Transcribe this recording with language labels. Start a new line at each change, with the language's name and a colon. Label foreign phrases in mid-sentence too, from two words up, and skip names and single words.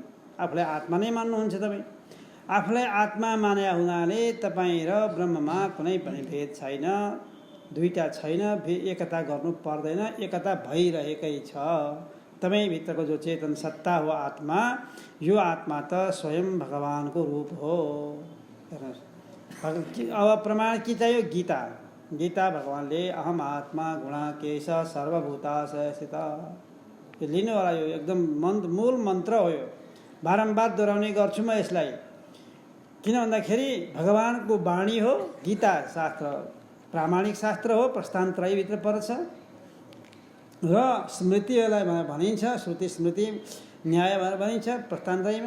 Nepali: आफूलाई आत्मा नै मान्नुहुन्छ तपाईँ। आफूलाई आत्मा माने हुनाले तपाईँ र ब्रह्ममा कुनै पनि भेद छैन, दुईटा छैन, एकता गर्नु पर्दैन, एकता भइरहेकै छ। तपाईँभित्रको जो चेतन सत्ता हो आत्मा, यो आत्मा त स्वयं भगवानको रूप हो। अब प्रमाण के चाहियो? गीता। गीता भगवानले
Sanskrit: अहम आत्मा गुणाकेश सर्वभूताशय स्थित,
Nepali: यो लिनुवाला यो एकदम मूल मन्त्र हो। यो बारम्बार दोहोऱ्याउने गर्छु म यसलाई। किन भन्दाखेरि भगवानको वाणी हो। गीता शास्त्र प्रामाणिक शास्त्र हो, प्रस्थान त्रयीभित्र पर्छ। र स्मृतिलाई भनिन्छ, श्रुति स्मृति न्याय भनेर भनिन्छ प्रस्थान त्रयीमा।